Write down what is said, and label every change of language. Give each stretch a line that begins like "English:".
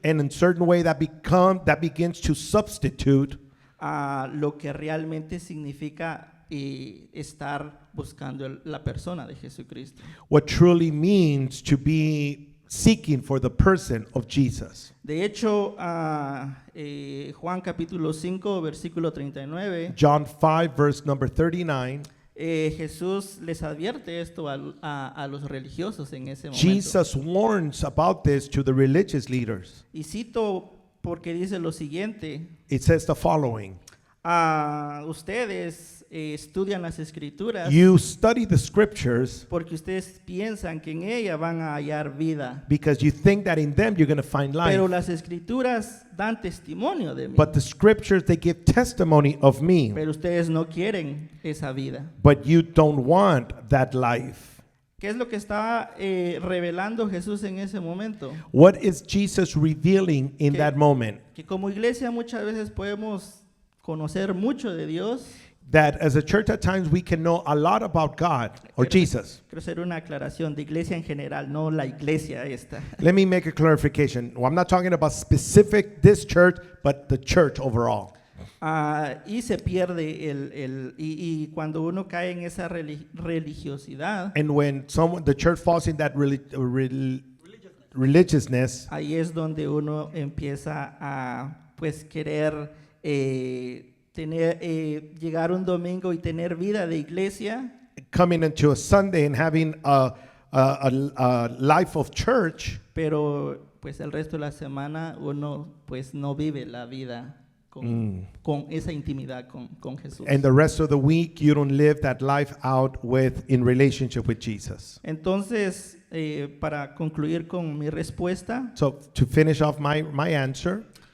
English: and in certain way that begins to substitute
Spanish: a lo que realmente significa estar buscando la persona de Jesucristo.
English: what truly means to be seeking for the person of Jesus.
Spanish: De hecho, Juan capítulo 5, versículo 39,
English: John 5, verse number 39,
Spanish: Jesús les advierte esto a los religiosos en ese momento.
English: Jesus warns about this to the religious leaders.
Spanish: Y cito porque dice lo siguiente:
English: It says the following:
Spanish: ustedes estudian las escrituras
English: You study the scriptures
Spanish: porque ustedes piensan que en ella van a hallar vida.
English: because you think that in them you're going to find
Spanish: Pero
English: life.
Spanish: las escrituras dan testimonio de mí.
English: But the scriptures, they give testimony of me.
Spanish: Pero ustedes no quieren esa vida.
English: But you don't want that life.
Spanish: ¿Qué es lo que estaba revelando Jesús en ese momento?
English: What is Jesus revealing in
Spanish: Que-
English: that moment?
Spanish: Que como iglesia muchas veces podemos conocer mucho de Dios.
English: That as a church at times we can know a lot about God or Jesus.
Spanish: Quiero hacer una aclaración de iglesia en general, no la iglesia esta.
English: Let me make a clarification. Well, I'm not talking about specific this church, but the church overall.
Spanish: Y se pierde y cuando uno cae en esa religiosidad,
English: And when the church falls in that religiousness,
Spanish: ahí es donde uno empieza a pues querer llegar un domingo y tener vida de iglesia,
English: coming into a Sunday and having a life of church,
Spanish: pero pues el resto de la semana uno pues no vive la vida con esa intimidad con Jesús.
English: and the rest of the week you don't live that life out in relationship with Jesus.
Spanish: Entonces, para concluir con mi respuesta,
English: So to finish off my answer,